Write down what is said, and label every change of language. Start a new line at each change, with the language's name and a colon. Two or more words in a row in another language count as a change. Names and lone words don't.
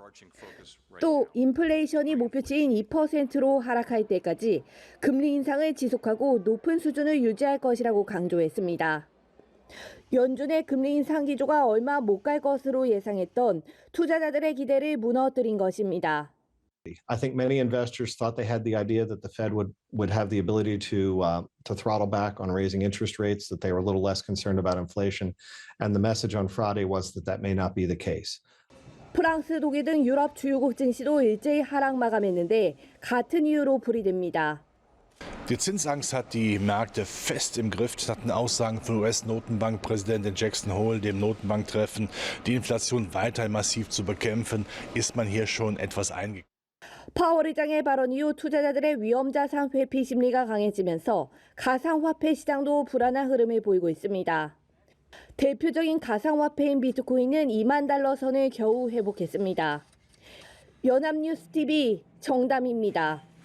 Korean: 또 인플레이션이 목표치인 2%로 하락할 때까지 금리 인상을 지속하고 높은 수준을 유지할 것이라고 강조했습니다. 연준의 금리 인상 기조가 얼마 못 갈 것으로 예상했던 투자자들의 기대를 무너뜨린 것입니다.
English: I think many investors thought they had the idea that the Fed would have the ability to throttle back on raising interest rates, that they were a little less concerned about inflation, and the message on Friday was that that may not be the case.
Korean: 프랑스, 독일 등 유럽 주요국 증시도 일제히 하락 마감했는데 같은 이유로 풀이됩니다.
German: Die Zinsangst hat die Märkte fest im Griff. Hatten Aussagen von US-Notenbankpräsidentin Jackson Hole, dem Notenbanktreffen, die Inflation weiter massiv zu bekämpfen, ist man hier schon etwas eingegangen.
Korean: 파월 의장의 발언 이후 투자자들의 위험자산 회피 심리가 강해지면서 가상화폐 시장도 불안한 흐름을 보이고 있습니다. 대표적인 가상화폐인 비트코인은 2만 달러 선을 겨우 회복했습니다. 연합뉴스TV 정담입니다.